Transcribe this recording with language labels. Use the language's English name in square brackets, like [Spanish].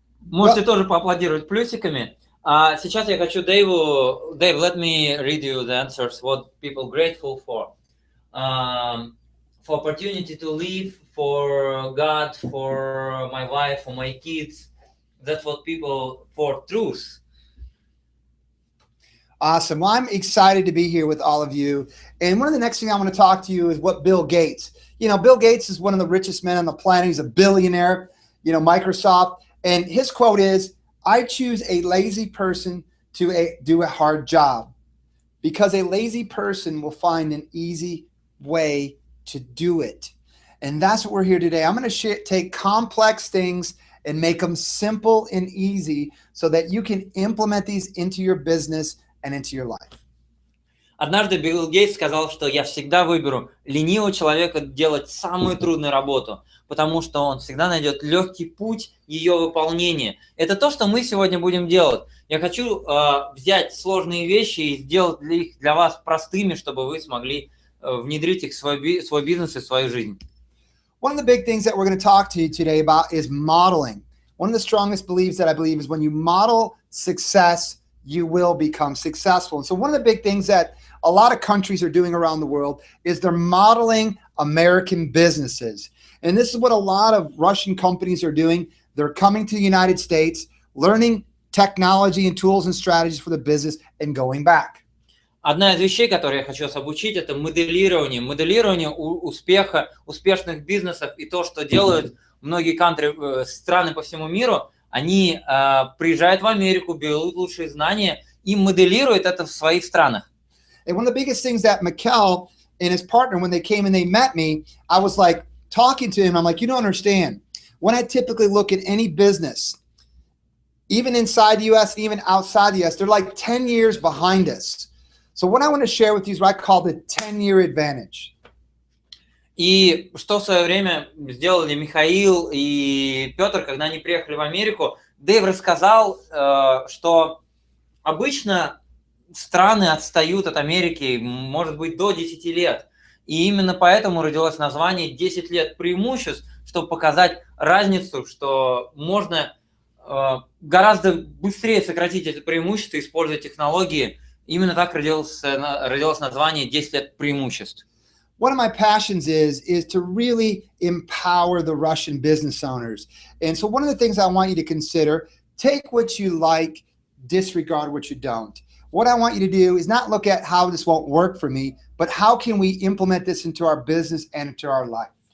[Russian] Можете тоже поаплодировать плюсиками. А сейчас я хочу Дэйву... [English] Dave, let me read you the answers, what people grateful for. For opportunity to live, for God, for my wife, for my kids. That's what people... For truth. Awesome. Well, I'm excited to be here with all of you. And one of the next things I want to talk to you is what Bill Gates. You know, Bill Gates is one of the richest men on the planet. He's a billionaire, you know, Microsoft. And his quote is, I choose a lazy person to do a hard job because a lazy person will find an easy way to do it. And that's what we're here today. I'm going to take complex things and make them simple and easy so that you can implement these into your business and into your life. [Russian] Однажды Билл Гейтс сказал, что я всегда выберу ленивого человека делать самую трудную работу, потому что он всегда найдет легкий путь ее выполнения. Это то, что мы сегодня будем делать. Я хочу взять сложные вещи и сделать их для вас простыми, чтобы вы смогли внедрить их в свой бизнес и в свою жизнь. [English] One of the big things that we're going to talk to you today about is modeling. One of the strongest beliefs that I believe is when you model success, you will become successful. And so one of the big things that a lot of countries are doing around the world is they're modeling American businesses. And this is what a lot of Russian companies are doing. They're coming to the United States, learning technology and tools and strategies for the business and going back. [Russian] Одна из вещей, которые я хочу вас обучить, это моделирование успеха, успешных бизнесов и то, что делают многие страны по всему миру. Они приезжают в Америку, берут лучшие знания и моделируют это в своих странах. [English] And one of the biggest things that Mikkel and his partner, when they came and they met me, I was like talking to him. I'm like, you don't understand. When I typically look at any business, even inside the U.S. and even outside the U.S., they're like 10 years behind us. So what I want to share with you is what I call the 10-year advantage. [Russian] И что в свое время сделали Михаил и Петр, когда они приехали в Америку, Дэйв рассказал, что обычно страны отстают от Америки, может быть, до 10 лет. И именно поэтому родилось название «10 лет преимуществ», чтобы показать разницу, что можно гораздо быстрее сократить это преимущество, используя технологии. Именно так родилось название «10 лет преимуществ». [English] One of my passions is to really empower the Russian business owners. And so one of the things I want you to consider, take what you like, disregard what you don't. What I want you to do is not look at how this won't work for me, but how can we implement this into our business and into our life.